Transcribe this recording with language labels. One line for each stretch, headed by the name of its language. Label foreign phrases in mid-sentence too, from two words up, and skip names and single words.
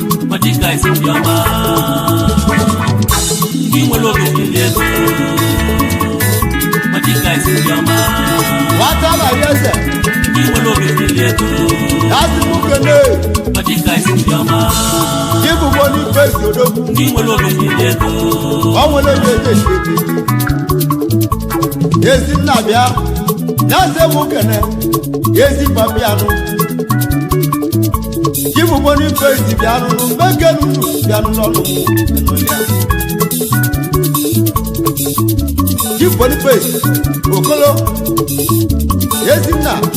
Igbo: Majiga isi ndị ọma. Ndị nwere obi dị elu. Majiga isi ndị ọma. Nwata na-aja eze. Ndị nwere obi dị elu.
English: That's the book you know.
Igbo: Majiga isi ndị ọma.
English: Give me one face, you know.
Igbo: Ndị nwere obi dị elu. Ọ nwere onye eji eji eji. Ezi nna bịa, ya sị mụ kene, ezi mba bịa nụ.
English: Give me one face,
Igbo: bịa nụ, mgbe kenu nụ, bịa nụ n'ọnụ mụ.
English: Give one face,
Igbo: Okolo, ezi nna.